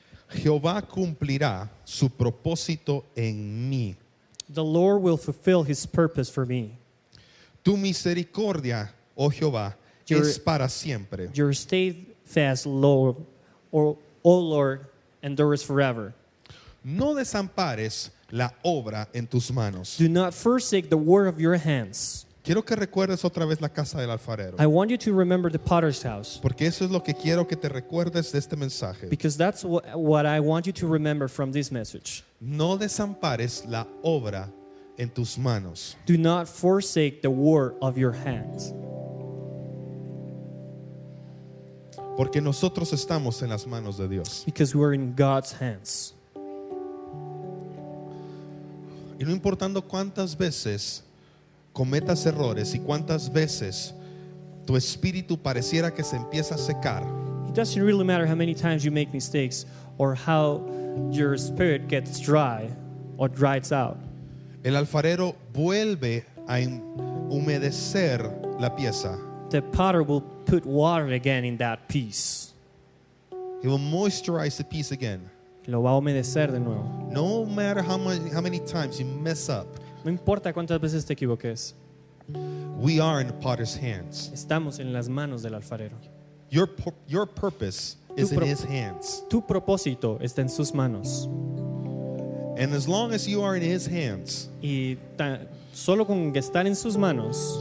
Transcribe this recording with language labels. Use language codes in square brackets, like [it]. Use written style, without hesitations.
[es] Jehová cumplirá su propósito en mí. [en] The Lord will fulfill his purpose for me. [es] Tu misericordia, oh Jehová, es para siempre. [en] Your steadfast Lord, O Lord, endures forever. [es] No desampares la obra en tus manos. [en] Do not forsake the work of your hands. [es] Quiero que recuerdes otra vez la casa del alfarero. [en] I want you to remember the potter's house, [es] Porque eso es lo que quiero que te recuerdes de este mensaje. [en] because that's what I want you to remember from this message. [es] No desampares la obra en tus manos. [en] Do not forsake the work of your hands, [es] Porque nosotros estamos en las manos de Dios. [en] because we're in God's hands. [es] Y no importando cuántas veces cometas errores y cuántas veces tu espíritu pareciera que se empieza a secar, [en] It doesn't really matter how many times you make mistakes or how your spirit gets dry or dries out. [es] el alfarero vuelve a humedecer la pieza. [en] The potter will put water again in that piece. He will moisturize the piece again. [es] Lo va a humedecer de nuevo. [en] No matter how many times you mess up, [es] No importa cuántas veces te equivoques, [en] we are in the potter's hands. [es] estamos en las manos del alfarero. [en] Your purpose is in pro- his hands. [es] Tu propósito está en sus manos. [en] And as long as you are in his hands, [es] Y solo con estar en sus manos,